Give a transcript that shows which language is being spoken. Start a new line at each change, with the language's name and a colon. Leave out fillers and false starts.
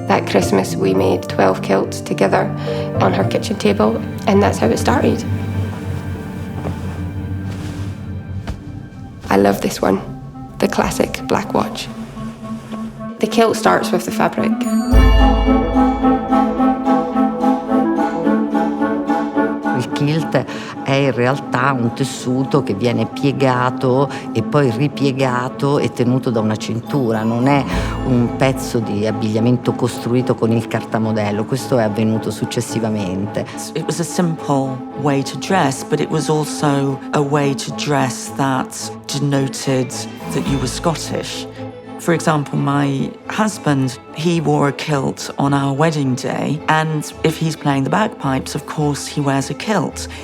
English: That Christmas we made 12 kilts together on her kitchen table, and that's how it started. I love this one, the classic black watch. The kilt starts with the fabric.
Italian: Il kilt è in realtà un tessuto che viene piegato e poi ripiegato e tenuto da una cintura, non è un pezzo di abbigliamento costruito con il cartamodello, questo è avvenuto successivamente.
English: It was a simple way to dress, but it was also a way to dress that denoted that you were Scottish. For example, my husband, he wore a kilt on our wedding day, and if he's playing the bagpipes, of course he wears a kilt.